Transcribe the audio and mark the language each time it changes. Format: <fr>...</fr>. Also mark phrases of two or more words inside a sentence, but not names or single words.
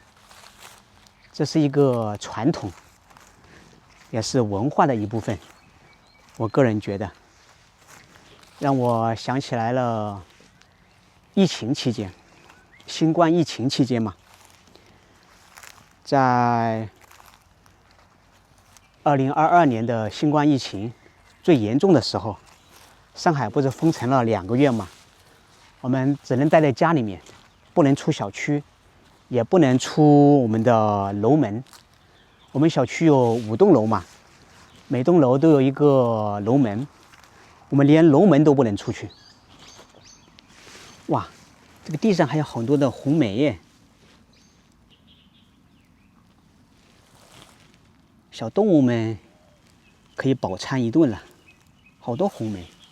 <zh>這是一個傳統，也是文化的一部分。我個人覺得，讓我想起來了疫情期間。新冠疫情期間嘛，在 2022年的新冠疫情最严重的时候，上海不是封城了2个月吗？我们只能待在家裡面，不能出小區，也不能出我們的樓門。我們小區有5棟樓嘛，每棟樓都有一個樓門，我們連樓門都不能出去。哇，這個地上還有很多的紅莓耶，小動物們可以飽餐一頓了，好多紅莓。</zh>